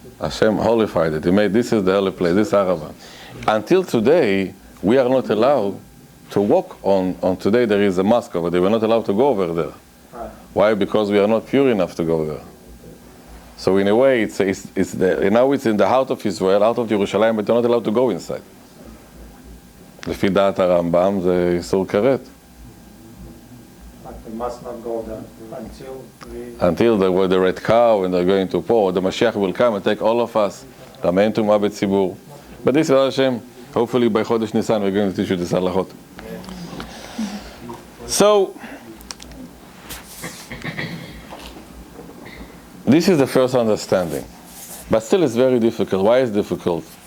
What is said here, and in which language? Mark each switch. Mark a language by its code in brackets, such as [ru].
[en] Hashem holified it. He made this is the holy place. This Arava. Until today, we are not allowed to walk on. Today there is a mosque over there. We're not allowed to go over there. right. Why? Because we are not pure enough to go there. So in a way, now it's in the heart of Israel, out of Yerushalayim, but you're not allowed to go inside. [he] לפי דעת הרמב"ם זה איסור כרת. [en] Like we must not go there until the red cow and they're going to pour, the Mashiach will come and take all of us. Ramein Tumah b'tzibur. But this is Hashem. Hopefully by Chodesh Nisan we're going to teach you this halachot. So this is the first understanding, but still it's very difficult. Why is it difficult?